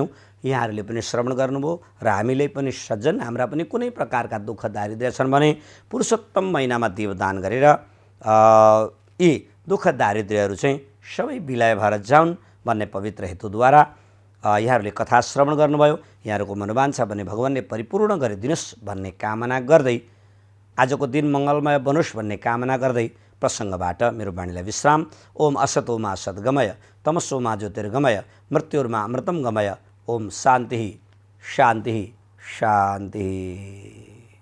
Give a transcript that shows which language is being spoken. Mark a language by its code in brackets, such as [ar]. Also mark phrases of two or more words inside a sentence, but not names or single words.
[ne] यहाँहरूले पनि श्रवण गर्नुभयो र हामीले पनि सज्जन हाम्रा पनि कुनै प्रकारका दुःख दारिद्र्य छन् भने पुरुषोत्तम महिनामा दीपदान गरेर यी दुःख दारिद्र्यहरू चाहिँ सबै विलय भएर जाउन् भन्ने पवित्र हेतुद्वारा यहाँहरूले कथा श्रवण गर्नुभयो। यहाँहरूको मनोवाञ्छा भने भगवानले परिपूर्ण गरिदिनुहोस् भन्ने कामना गर्दै आजको दिन मङ्गलमय बनोस् भन्ने कामना गर्दै प्रसङ्गबाट मेरो वाणीलाई विश्राम। [sa] ओम असतोमा सद्गमय तमसोमा ज्योतिर्गमय मृत्युर्मा अमृतम गमय। ओम शान्ति शान्ति शान्ति।